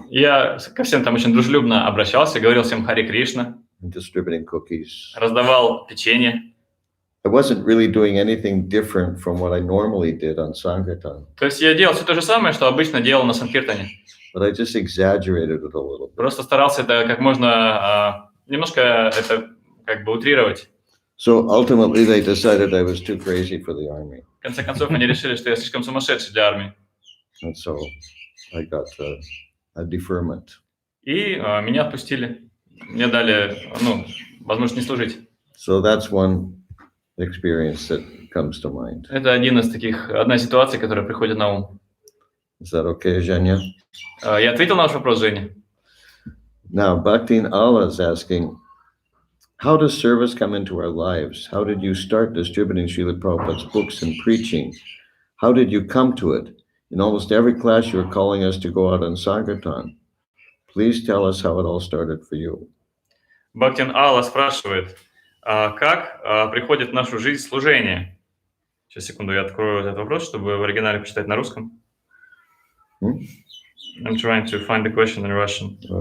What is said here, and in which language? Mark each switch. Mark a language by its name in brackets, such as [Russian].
[Russian] Я ко всем там очень дружелюбно обращался, говорил всем Харе Кришна. [English] and distributing cookies. [Russian] раздавал печенье. [English] I wasn't really doing anything different from what I normally did on Sankirtan, [Russian] То есть я делал все то же самое, что обычно делал на Санкиртане. [English] but I just exaggerated it a little bit. [Russian] Просто старался это как можно, немножко это как бы утрировать. [English] So ultimately, they decided I was too crazy for the army, [Russian] В конце концов, они решили, что я слишком сумасшедший для армии. [English] and so I got a deferment. [Russian] И меня отпустили. Мне дали, возможность не служить. [English] So that's one experience that comes to mind. [Russian] Это одна ситуация, которая приходит на ум. [English] Is that okay, Zhenya? [Russian] Я ответил на ваш вопрос, Женя? [English] Now, Bhaktin Allah is asking, how does service come into our lives? How did you start distributing Srila Prabhupada's books and preaching? How did you come to it? In almost every class, you're calling us to go out on Sankirtan. Please tell us how it all started for you. [Russian] Бхактин Алла спрашивает, как приходит в нашу жизнь служение? Сейчас, секунду, я открою этот вопрос, чтобы в оригинале почитать на русском. [English] I'm trying to find the question in Russian.